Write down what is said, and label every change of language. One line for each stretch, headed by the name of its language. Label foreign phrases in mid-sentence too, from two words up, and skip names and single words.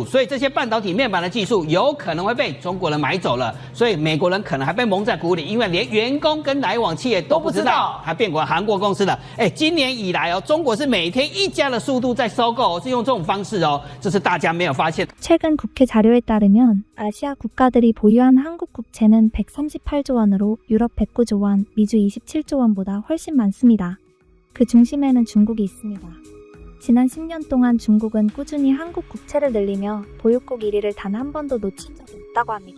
Chinese: 所以这些半导体面板的技术有可能会被中国人买走了，所以美国人可能还被蒙在鼓里，因为连员工跟来往企业都不知道，还变成韩国公司了。今年以来中国是每天1家的速度在收购，是用这种方式这是大家没有发现。
Korean: 최근 국회 자료에 따르면 아시아 국가들이 보유한 한국 국채는 138조 원으로 유럽 109조 원, 미주 27조 원보다 훨씬 많습니다. 그 중심에는 중국이 있습니다. 지난 10년 동안 중국은 꾸준히 한국 국채를 늘리며 보유국 1위를 단 한 번도 놓친 적이 없다고 합니다.